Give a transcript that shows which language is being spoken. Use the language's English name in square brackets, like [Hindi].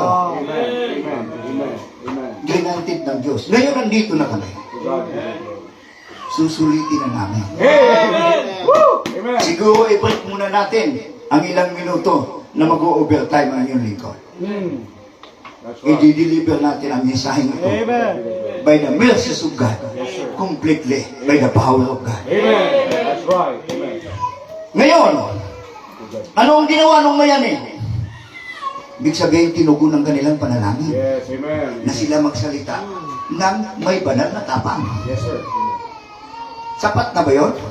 [English] Amen. Amen. Amen. Amen. [Filipino] Granted ng Diyos. Ngayon, nandito na kami. [English] God be the glory. [Filipino] Susulitin na namin. [English] Amen. Woo! Amen. [Filipino] Siguro i-break muna natin ang ilang minuto na mag-overtime ang iyong lingkod. [English] That's right. [Filipino] I-deliver natin ang mensaheng ito [English] by the mercies of God, [Filipino] completely by the power of God. [English] Amen. That's right. Amen. [Filipino] Ngayon, ano ang ginawa ng mayani? Ibig sabihin, tinugo ng kanilang panalangin [English] Yes. Amen. [Filipino] na sila magsalita ng may banal na tapang. [English] Yes, sir. [Filipino] Sapat na ba yun?